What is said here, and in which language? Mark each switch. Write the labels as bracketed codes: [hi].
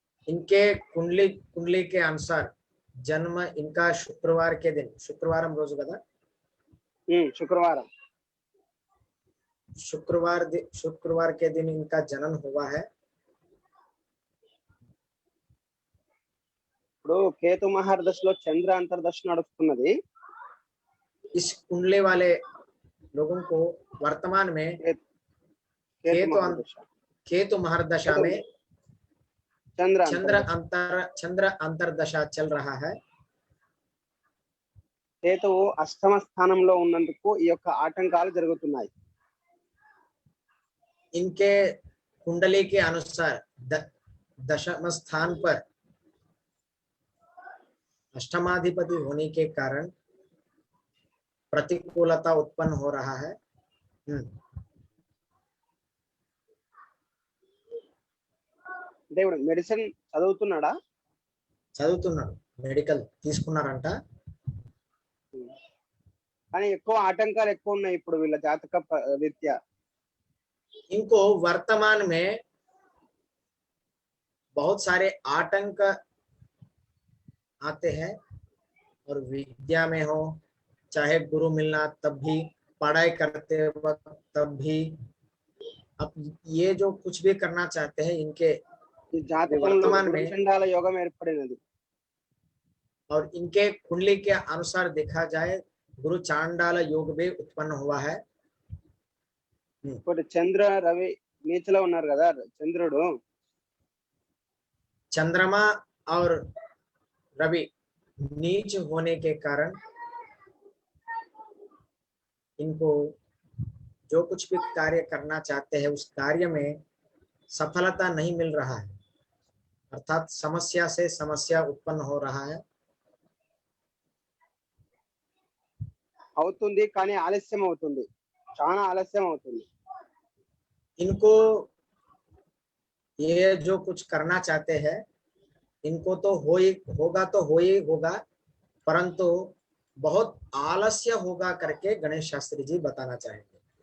[hi] इनके कुंडली के अनुसार जन्म इनका शुक्रवार के दिन, [te] शुक्रवाరం రోజు కదా, శుక్రవారం, [hi] शुक्रवार के दिन इनका जन्म हुआ है। [te] ఇప్పుడు కేతు మహర్దశలో చంద్ర అంతర్దశ నడుస్తున్నది। [hi] इस कुंडली वाले लोगों को वर्तमान में केतु महर्दशा में चंद्र अंतर्दशा चल रहा है। [te] కేతువు అష్టమ స్థానంలో ఉన్నందుకు ఈ యొక్క ఆటంకాలు జరుగుతున్నాయి। [hi] इनके कुंडली के अनुसार दशम स्थान पर अष्टमाधिपति होने के कारण प्रतिकूलता उत्पन्न हो रहा है। [te] దేవుడు మెడిసిన్ చదువుతున్నాడా? చదువుతున్నాడు, మెడికల్ తీసుకున్నారంట, కానీ ఎక్కువ ఆటంకాలు ఎక్కువ ఉన్నాయి ఇప్పుడు వీళ్ళ జాతక రీత్యా। [hi] इनको वर्तमान में बहुत सारे आतंक आते हैं, और विद्या में हो चाहे गुरु मिलना तब भी, पढ़ाई करते वक्त तब भी, अब ये जो कुछ भी करना चाहते हैं इनके वर्तमान में [te] చండాల యోగం ఏర్పడినది। [hi] और इनके कुंडली के अनुसार देखा जाए गुरु चांडाल योग भी उत्पन्न हुआ है। [te] ఇప్పుడు చంద్ర రవి నీచలో ఉన్నారు కదా చంద్రుడు [hi] चंद्रमा और रवि नीच होने के कारण इनको जो कुछ भी कार्य करना चाहते हैं उस कार्य में सफलता नहीं मिल रहा है, अर्थात समस्या से समस्या उत्पन्न हो रहा है। [te] అవుతుంది కానీ ఆలస్యం అవుతుంది, చాలా ఆలస్యం అవుతుంది। [hi] इनको ये जो कुछ करना चाहते हैं इनको तो हो ही होगा, परंतु बहुत आलस्य होगा करके गणेश शास्त्री जी बताना चाहेंगे।